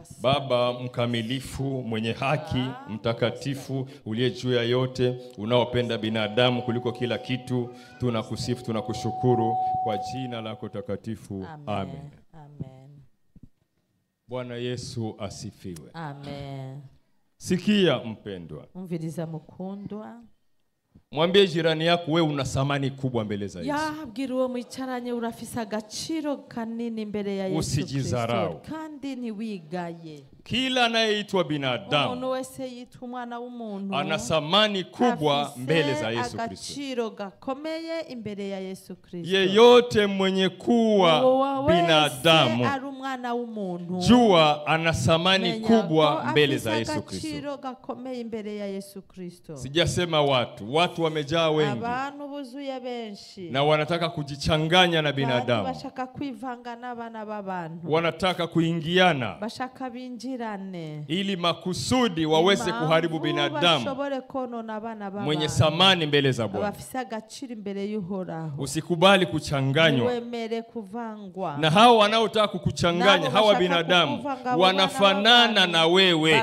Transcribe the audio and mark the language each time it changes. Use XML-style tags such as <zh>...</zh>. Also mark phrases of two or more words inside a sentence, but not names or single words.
<sw>Baba mkamilifu, mwenye haki, mtakatifu, uliye juu ya yote, unaopenda binadamu kuliko kila kitu, tunakusifu, tunakushukuru kwa jina lako takatifu. Amen. Amen. Bwana Yesu asifiwe. Amen. Sikia mpendwa.</sw> <rn>Umviriza mukundwa.</rn> <sw>Mwambie jirani yako wewe una thamani kubwa mbele za Yesu.</sw> <rn>Yabwira uwo mwicaranye urafisa agaciro kanini mbere ya Yesu Kristo.</rn> <sw>Usijizarau.</sw> <rn>Kandi ntiwigaye.</rn> <sw>Kila anayeitwa binadamu,</sw> <rn>umuntu wese yitwa umwana w'umuntu,</rn> <sw>ana thamani kubwa mbele za Yesu Kristo.</sw> <rn>Agaciro gakomeye imbere ya Yesu Kristo.</rn> <sw>Yeyote mwenye kuwa binadamu,</sw> <rn>ari umwana w'umuntu,</rn> <sw>jua ana thamani kubwa mbele za Yesu Kristo.</sw> <rn>Agaciro gakomeye imbere ya Yesu Kristo.</rn> <sw>Sijasema watu wamejaa wengi.</sw> <rn>Abantu buzuye benshi.</rn> <sw>Na wanataka kujichanganya na binadamu.</sw> <rn>Bashaka kwivanga n'abana b'abantu.</rn> <sw>Wanataka kuingiana.</sw> <rn>Bashaka binjirane.</rn> <sw>Ili makusudi waweze kuharibu binadamu mwenye thamani mbele za Bwana. Usikubali kuchanganywa. Na hao wanaotaka kukuchanganya, hawa binadamu wanafanana na wewe.</sw>